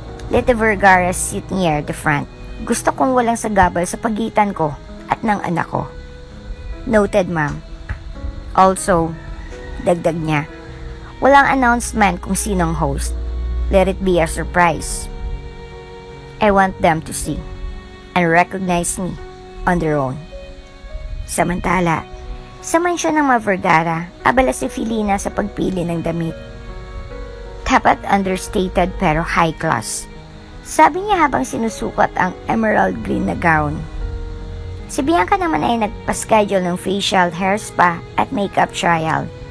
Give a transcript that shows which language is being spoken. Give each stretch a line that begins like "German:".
English: Let the Vergara sit near the front.
Filipino: Gusto kong walang sagabal sa pagitan ko at ng anak ko.
English: Noted, ma'am. Also,
Filipino: dagdag niya, walang announcement kung sinong host.
English: Let it be a surprise. I want them to see and recognize me on their own.
Filipino: Samantala, sa mansyon ng mga Vergara, abala si Felina sa pagpili ng damit. Dapat understated pero high class. Sabi niya habang sinusukat ang emerald green na gown. Si Bianca naman ay nagpa-schedule ng facial, hair spa at makeup trial.